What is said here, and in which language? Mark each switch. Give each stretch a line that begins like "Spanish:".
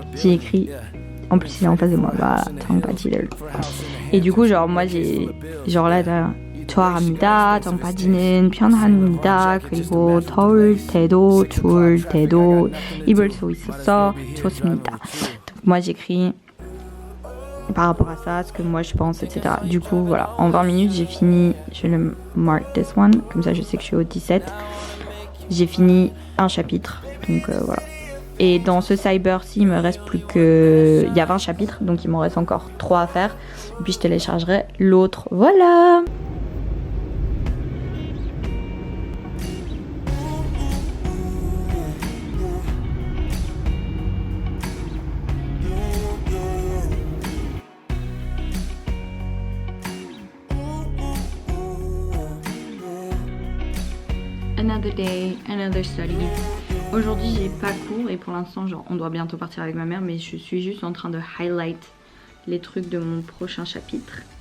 French: J'ai écrit, en plus il est en face de moi, voilà,
Korean: 청바지를.
French: Et du coup genre moi j'ai, genre là
Korean: 좋아합니다. 청바지는 편합니다. 그리고 더울 때도 추울 때도 입을 수 있어서 좋습니다.
French: Donc moi j'écris par rapport à ça, ce que moi je pense, etc. Du coup, voilà, en 20 minutes, j'ai fini, je le
English: mark this one,
French: comme ça je sais que je suis au 17. J'ai fini un chapitre, donc voilà. Et dans ce cyber-ci, il me reste plus que... Il y a 20 chapitres, donc il m'en reste encore 3 à faire. Et puis je téléchargerai l'autre, voilà.
English: Another day, another study.
French: Aujourd'hui j'ai pas cours et pour l'instant genre on doit bientôt partir avec ma mère, mais je suis juste en train de highlight les trucs de mon prochain chapitre.